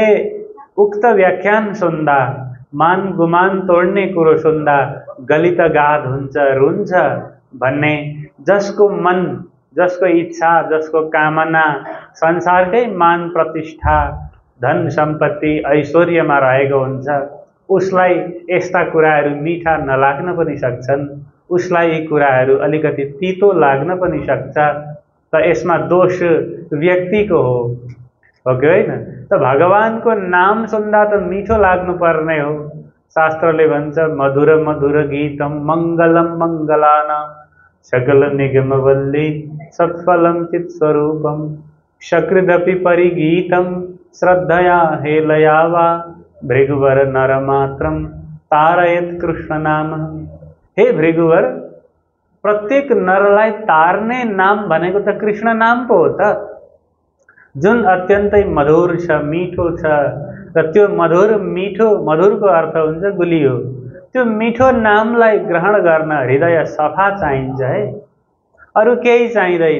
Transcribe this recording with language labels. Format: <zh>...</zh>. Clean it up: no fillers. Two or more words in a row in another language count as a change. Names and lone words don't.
<ne>उक्त व्याख्यान सुन्दा, मान गुमान तोड्ने कुरो सुन्दा गलित गाध हुन्छ, रुन्छ भन्ने, जसको मन, जसको इच्छा, जसको कामना संसारकै मान प्रतिष्ठा धन सम्पत्ति ऐश्वर्यमा रहेको हुन्छ, उसलाई यस्ता कुराहरू मिठा नलाग्न पनि सक्छन्, उसलाई यी कुराहरू अलिकति तीतो लाग्न पनि सक्छ। त यसमा दोष व्यक्तिको हो कि होइन? त भगवानको नाम सुन्दा त मिठो लाग्नु पर्ने हो। शास्त्रले भन्छ</ne> <sa>मधुर मधुर गीतम मङ्गलम मङ्गलानां सकल निगमवल्ली सत्फलम चित् स्वरूपम सकृदपि परिगीतम श्रद्धया हेलया वा भृगुवर नरमात्रम तारयत कृष्ण नाम। हे भृगुवर,</sa> <ne>प्रत्येक नरलाई तार्ने नाम भनेको त कृष्ण नाम पो हो त, जुन अत्यन्तै मधुर छ, मिठो छ। र त्यो मधुर मिठो, मधुरको अर्थ हुन्छ गुलियो। त्यो मिठो नामलाई ग्रहण गर्न हृदय सफा चाहिन्छ है, अरू केही चाहिँदैन।</ne>